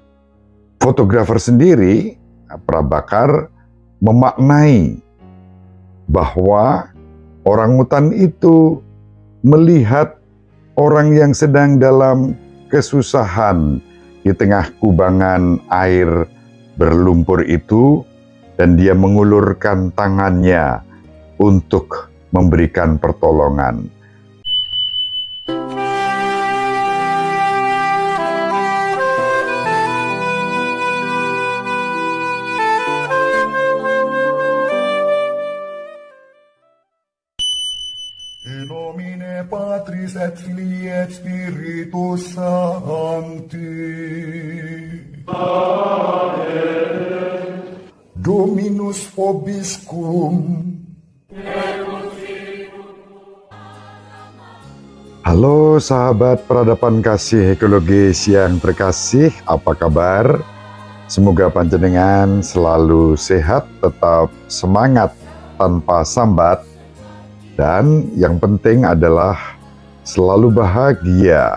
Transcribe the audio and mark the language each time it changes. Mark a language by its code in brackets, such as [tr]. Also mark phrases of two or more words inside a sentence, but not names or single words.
[id] Fotografer sendiri, Prabakar, memaknai bahwa orangutan itu melihat orang yang sedang dalam kesusahan di tengah kubangan air berlumpur itu, dan dia mengulurkan tangannya untuk memberikan pertolongan. [la] In nomine Patris et Filii et Spiritus Sancti. Amen. Dominus vobiscum. [id] Halo sahabat peradaban kasih ekologis yang terkasih, apa kabar? Semoga panjenengan selalu sehat, tetap semangat tanpa sambat, dan yang penting adalah selalu bahagia.